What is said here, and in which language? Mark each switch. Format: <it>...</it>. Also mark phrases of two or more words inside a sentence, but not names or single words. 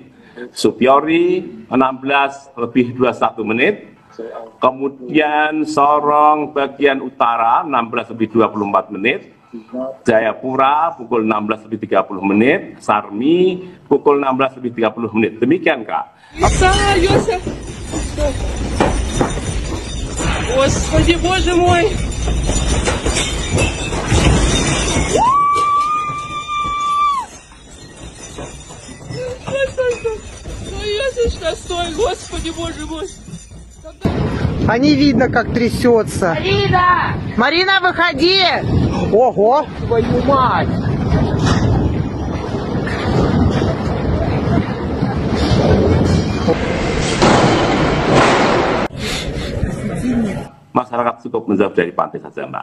<id>Supiori 16:21. Kemudian Sorong bagian utara 16:24. Jayapura pukul 16:30. Sarmi pukul 16:30. Demikian Kak.</id> <ru>Господи, Боже мой! Стой, Господи, Боже мой! А не видно, как трясется. Марина! Марина, выходи! Ого! Твою мать!</ru> <id>Masyarakat cukup menjauh dari pantai saja Mbak.</id>